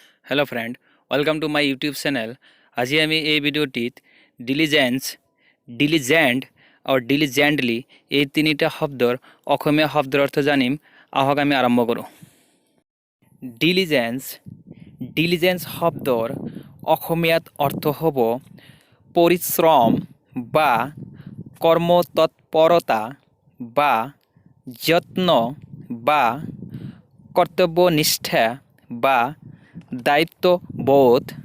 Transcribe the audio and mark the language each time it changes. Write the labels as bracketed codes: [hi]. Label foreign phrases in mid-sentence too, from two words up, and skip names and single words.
[en] Hello friend, welcome to my YouTube channel. [as] आज आमी এই ভিডিওটিত [en] diligence, diligent [as] और ডিলিজেন্টলি এই তিনিটা শব্দৰ অসমীয়া শব্দৰ অৰ্থ জানিম। আহক আমি আৰম্ভ কৰোঁ। [en] diligence, diligence [as] শব্দৰ অসমীয়াত অৰ্থ হ'ব পৰিশ্ৰম বা কৰ্মতৎপৰতা বা যত্ন বা কৰ্তব্যনিষ্ঠা বা দায়িত্ববোধ।